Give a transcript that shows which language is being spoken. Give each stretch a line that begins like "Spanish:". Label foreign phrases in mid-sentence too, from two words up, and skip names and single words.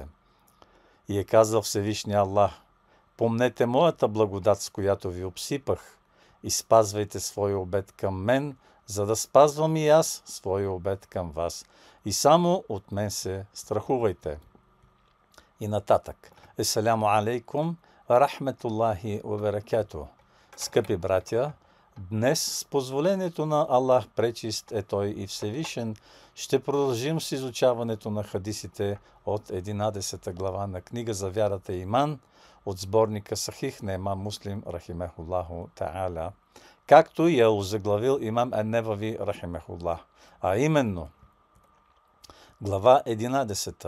Bulgarian: И е казал Всевишния Аллах: „Помнете моята благодат, с която ви обсипах, и спазвайте своя обет към мен, за да спазвам и аз своя обет към вас. И само от мен се страхувайте“. И нататък:
Arabic: „السلام عليكم ورحمة الله وبركاته“.
Bulgarian: Скъпи братя, днес с позволението на Аллах, пречист е Той и Всевишен, ще продължим с изучаването на хадисите от 11 глава на книга за вярата и иман от сборника Сахих на имам Муслим
Arabic: رحمه الله تعالى,
Bulgarian: както я озаглавил имам Ан-Невави рахимехуллах, а именно глава 11.